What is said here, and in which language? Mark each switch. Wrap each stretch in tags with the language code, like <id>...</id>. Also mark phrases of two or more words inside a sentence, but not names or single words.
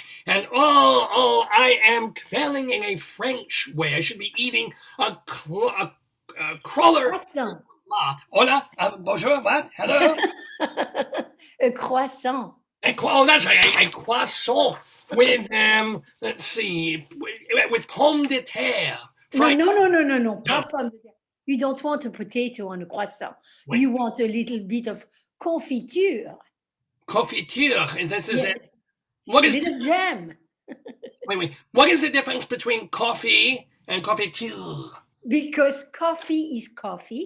<en>And I am quelling in a French way. I should be eating a cruller. Croissant. Hola, bonjour, what? Hello? A croissant. Oh, that's right, a croissant with, let's see, with</en> <fr>pomme de terre.</fr> <en>No, Fried. no, no, no, no, no. No,</en> <fr>Pas pomme de terre.</fr> <en>You don't want a potato on a croissant. wait, You want a little bit of confiture, confiture. This is yes, it. What a is little jam. wait? What is the difference between coffee and confiture? Because coffee is coffee</en>